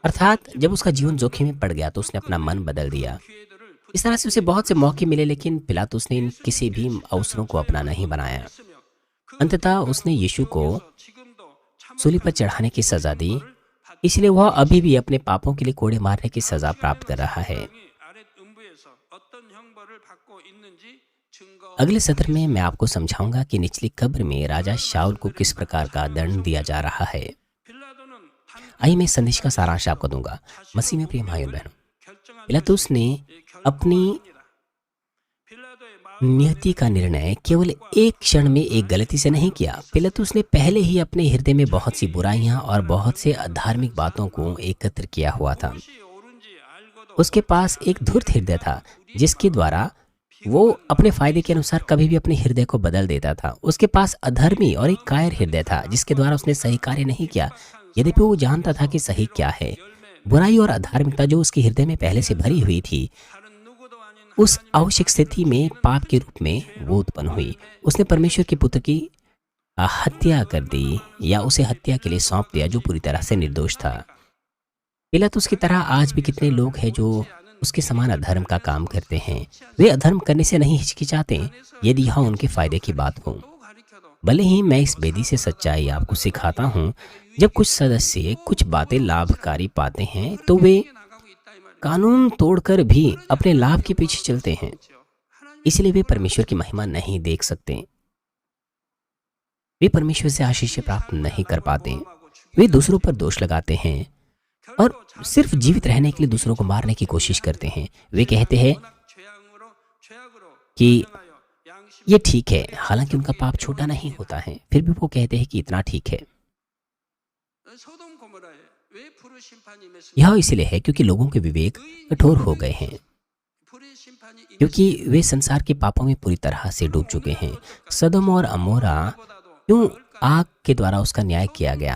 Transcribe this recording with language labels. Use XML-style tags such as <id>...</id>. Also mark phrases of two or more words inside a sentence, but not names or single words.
<hi>अर्थात जब उसका जीवन जोखिम में पड़ गया तो उसने अपना मन बदल दिया।</hi> <ko>기회들을</ko> <hi>इस तरह से उसे बहुत से मौके मिले, लेकिन पिलातुस ने इन किसी भी अवसरों को अपना नहीं बनाया।</hi> <ko>붙였으며 그</ko> <hi>अंततः उसने यीशु को</hi> <ko>지금도 참</ko> <hi>सूली पर चढ़ाने की सजा दी, इसलिए वह अभी भी अपने पापों के लिए कोड़े मारने की सजा प्राप्त कर रहा है।</hi> <ko>아랫 음부에서 어떤 형벌을 받고 있는지 증거</ko> <hi>अगले सत्र में मैं आपको समझाऊंगा कि निचली कब्र में राजा शाऊल को किस प्रकार का दंड दिया जा रहा है।</hi> <ko>빌라도는 단</ko> <hi>आइए मैं इस संदेश का सारांश आपको दूंगा। मसीह में प्रिय भाइयों बहनों,</hi> <ko>결정한</ko> <hi>पिलातुस ने अपनी</hi> <ko>빌라도의 마음</ko> <hi>नियति का निर्णय केवल एक क्षण में एक गलती से नहीं किया। पिलातुस ने पहले ही अपने हृदय में बहुत सी बुराइयां और बहुत से अधार्मिक बातों को एकत्र किया हुआ था।</hi> <ko>무엇이 옳은지 알고도</ko> <hi>उसके पास एक धूर्त हृदय था, जिसके द्वारा वो अपने फायदे के अनुसार कभी भी अपने हृदय को बदल देता था। उसके पास अधर्मी और एक कायर हृदय था, जिसके द्वारा उसने सही कार्य नहीं किया, यद्यपि वो जानता था कि सही क्या है। बुराई और अधार्मिकता जो उसके हृदय में पहले से भरी हुई थी,</hi> <ko>다른 누구도 아닌</ko> <hi>उस आवश्यक स्थिति में पाप के रूप में वो उत्पन्न हुई। उसने परमेश्वर के पुत्र की हत्या कर दी या उसे हत्या के लिए सौंप दिया, जो पूरी तरह से निर्दोष था। पिलातुस की तरह आज भी कितने लोग हैं जो उसके समान अधर्म का काम करते हैं। वे अधर्म करने से नहीं हिचकिचाते यदि यह उनके फायदे की बात हो।</hi> <ko>또 가리켜도</ko> <hi>भले ही मैं इस बेदी से सच्चाई आपको सिखाता हूँ, जब कुछ सदस्य कुछ बातें लाभकारी पाते हैं तो वे</hi> <ko>나가고 있다 이 말이죠.</ko> <hi>कानून तोड़कर भी अपने लाभ के पीछे चलते हैं,</hi> <ko>하나님</ko> <hi>इसलिए वे परमेश्वर की महिमा नहीं देख सकते। वे परमेश्वर से आशीष प्राप्त नहीं कर पाते। वे दूसरों पर दोष लगाते हैं और सिर्फ जीवित रहने के लिए दूसरों को मारने की कोशिश करते हैं। वे कहते हैं</hi> <ko>죄악으로 कि 하여 양심</ko> <hi>ये ठीक है, हालांकि उनका पाप छोटा नहीं होता है, फिर भी वो कहते हैं कि इतना ठीक है।</hi> <ko>소돔 고모라에 왜 불의 심판이 임했습니까?</ko> <hi>यह इसलिए है क्योंकि लोगों के विवेक कठोर हो गए हैं,</hi> <ko>불의 심판이</ko> <hi>क्योंकि वे संसार के पापों में पूरी तरह से डूब चुके हैं। सदोम और अमोरा</hi> <ko>임했보다도</ko> <hi>क्यों आग के द्वारा उसका न्याय किया गया?</hi>